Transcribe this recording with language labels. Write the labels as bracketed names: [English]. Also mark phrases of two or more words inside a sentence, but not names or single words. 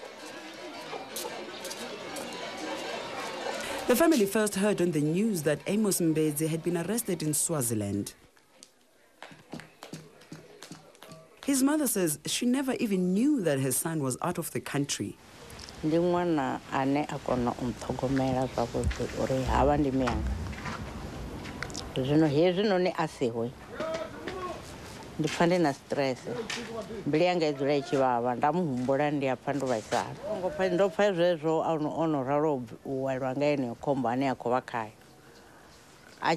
[English] The family first heard on the news that Amos Mbedzi had been arrested in Swaziland. His mother says she never even knew that her son was out of the country. [Venda] Ndifane stress mbilianga idzula ichivava ndamuhumbula ndi apha ndo vaisala ndo pfa zwezwo ono ralo uwelwa nga ene khombo ane a khou vha khayo a